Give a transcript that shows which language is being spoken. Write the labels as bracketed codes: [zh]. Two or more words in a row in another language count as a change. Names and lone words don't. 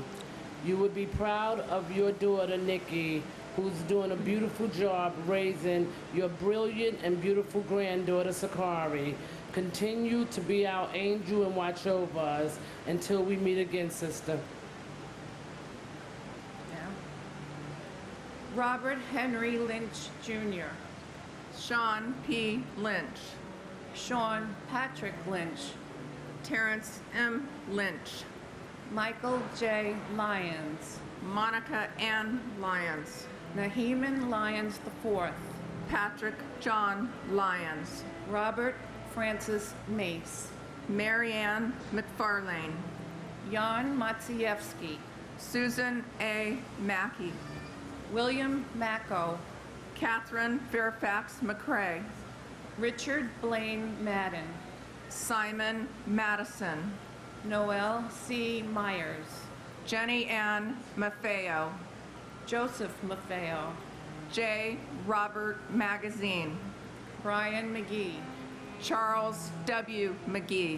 [en] You would be proud of your daughter, Nikki, who's doing a beautiful job raising your brilliant and beautiful granddaughter, Sakari. Continue to be our angel and watch over us until we meet again, sister. Robert Henry Lynch Jr., Sean P. Lynch, Sean Patrick Lynch, Terrence M. Lynch, Michael J. Lyons, Monica Ann Lyons, Naheeman Lyons IV, Patrick John Lyons, Robert Francis Mace, Marianne McFarlane, Jan Matsievsky, Susan A. Mackey, William Macko, Catherine Fairfax McCrae, Richard Blaine Madden, Simon Madison, Noel C. Myers, Jenny Ann Maffeo, Joseph Maffeo, J. Robert Magazine, Brian McGee, Charles W. McGee,